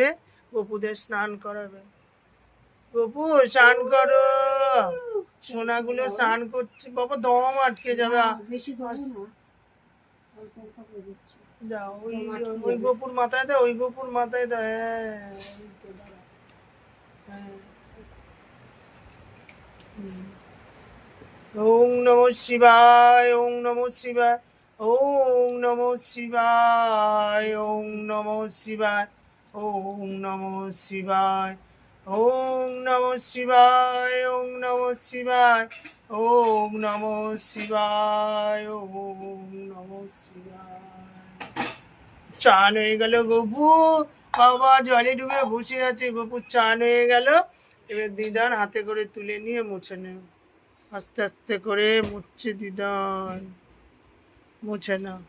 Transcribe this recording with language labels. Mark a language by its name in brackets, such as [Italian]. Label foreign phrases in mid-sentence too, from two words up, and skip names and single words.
[Bangla] গপুদের স্নান করাবে। গপু স্নান করো, সোনাগুলো স্নান করছে। বাবা দম আটকে যাবে। দাও ওই, ওই গপুর মাথায় দাও, ওই গপুর মাথায় দাও। হ্যাঁ, এই তো দাঁড়া। হ্যাঁ। [Sanskrit] ওং নমঃ শিবায়, ওং নমঃ শিবায়, ওং নমঃ শিবায়, ওং নমঃ শিবায়, ওং নমঃ শিবায়, ওং নমঃ শিবায়, ওং নমঃ শিবায়, ওং নমঃ শিবায়, ওং নমঃ শিবায়। [Bangla] চান হয়ে গেল গপু। বাবা জলে ডুবে বসে আছে, গপুর চান হয়ে গেল। এবার দিদার হাতে করে তুলে নিয়ে মুছে নেব। আস্তে আস্তে করে মুছছে দিদার, মুছে না।